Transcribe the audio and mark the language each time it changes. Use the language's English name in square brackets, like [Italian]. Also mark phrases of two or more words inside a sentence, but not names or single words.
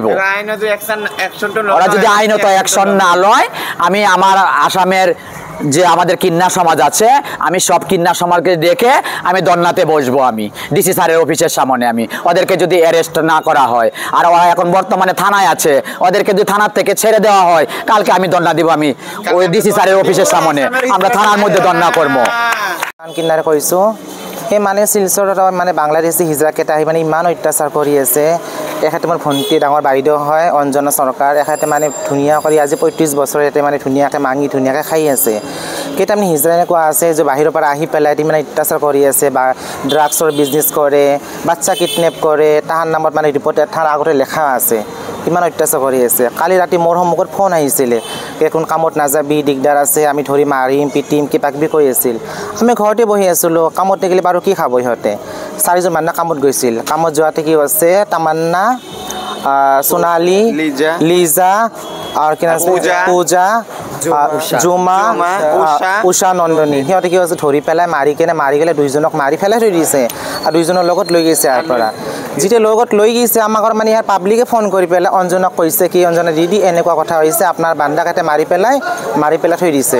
[Bangla] ওরা যদি আইনত অ্যাকশন না লয়, আমি আমার আসামের যে আমাদের কিন্না সমাজ আছে আমি সব কিন্না সমাজকে দেখে আমি ধর্নাতে বসবো। আমি ডিসি স্যারের অফিসের সামনে আমি ওদেরকে যদি অ্যারেস্ট না করা হয়, আর ওরা এখন বর্তমানে থানায় আছে, ওদেরকে যদি থানার থেকে ছেড়ে দেওয়া হয় কালকে আমি ধর্না দিব। আমি ওই ডিসি স্যারের অফিসের সামনে আমরা থানার মধ্যে ধর্না করবো। [Assamese] কিনারে কৈছো সেই মানে শিলচৰত মানে বাংলাদেশী হিজৰাকেইটা আহি মানে ইমান অত্যাচাৰ কৰি আছে। এখেতে মোৰ ভণ্টি ডাঙৰ বাইদেউ হয় অঞ্জনা চৰকাৰ। এখেতে মানে ধুনীয়া কৰি আজি 35 বছৰ ইয়াতে মানে ধুনীয়াকৈ মাঙি ধুনীয়াকৈ খাই আছে। কেইটামান হিজৰা এনেকুৱা আছে যে বাহিৰৰ পৰা আহি পেলাই মানে অত্যাচাৰ কৰি আছে, বা ড্ৰাগছৰ বিজনেছ কৰে, বাচ্চা কিডনেপ কৰে। তাহাৰ নামত মানে ৰিপৰ্ট এটাৰ আগতে লেখা আছে, ইমান অত্যাচাৰ কৰি আছে। কালি ৰাতি মোৰ সন্মুখত ফোন আহিছিলে, কোন কামত নাযাবি, দিগদাৰ আছে, আমি ধৰি মাৰিম পিটিম কিবা কিবি কৈ আছিল। আমি ঘৰতে বহি আছিলোঁ, কামত নেগ'লে বাৰু কি খাব ইহঁতে। 4 জন মানুহ কামত গৈছিল। কামত যোৱাতে কি হৈছে, তামান্না, সোনালী, লিজা আৰু কি আছে পূজা, জুমা, উষা, নন্দনী, সিহঁতে কি হৈছে ধৰি পেলাই মাৰি গ'লে 2 জনক মাৰি পেলাই থৈ দিছে আৰু 2 জনৰ লগত লৈ গৈছে। ইয়াৰ পৰা যেতিয়া লগত লৈ গৈছে আমাক মানে ইয়াৰ পাব্লিকে ফোন কৰি পেলাই অঞ্জনক কৈছে কি, অঞ্জনা দিদি এনেকুৱা কথা হৈছে, আপোনাৰ বান্দাকাতে মাৰি পেলাই থৈ দিছে।